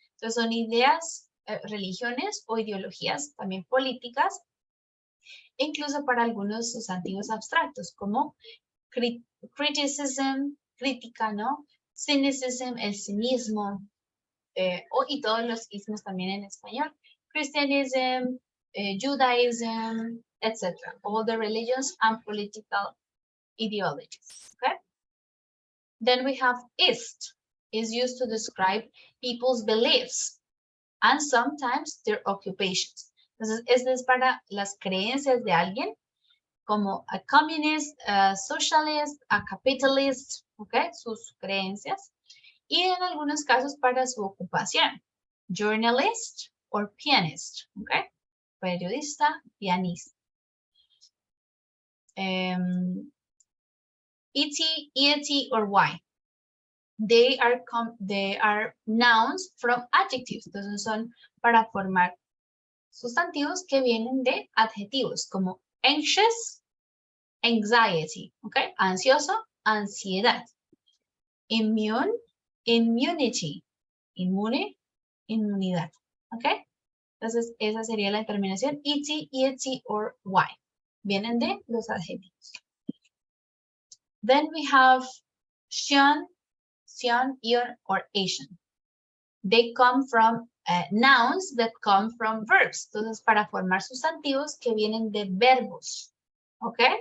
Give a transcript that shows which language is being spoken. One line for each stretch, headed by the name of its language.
Spanish: Entonces son ideas, religiones o ideologías también políticas, incluso para algunos sustantivos abstractos, como criticism, crítica, ¿no? Cynicism, el cinismo, y todos los ismos también en español.
English: Christianism, Judaism, etc. All the religions and political ideologies, okay? Then we have ist, is used to describe people's beliefs and sometimes their occupations.
Spanish: Entonces, este es para las creencias de alguien, como
English: a communist, a socialist, a capitalist, okay?
Spanish: Sus creencias. Y en algunos casos para su ocupación,
English: journalist or pianist, okay?
Spanish: Periodista, pianista.
English: Et, or y. They are nouns from adjectives.
Spanish: Entonces son para formar sustantivos que vienen de adjetivos, como
English: anxious, anxiety,
Spanish: okay? Ansioso, ansiedad.
English: Immune, immunity.
Spanish: Inmune, inmunidad, ¿ok? Entonces, esa sería la terminación et, or y. Vienen de los adjetivos.
English: Then we have sion, ion, or Asian. They come from nouns that come from verbs.
Spanish: Entonces, para formar sustantivos que vienen de verbos, ¿ok?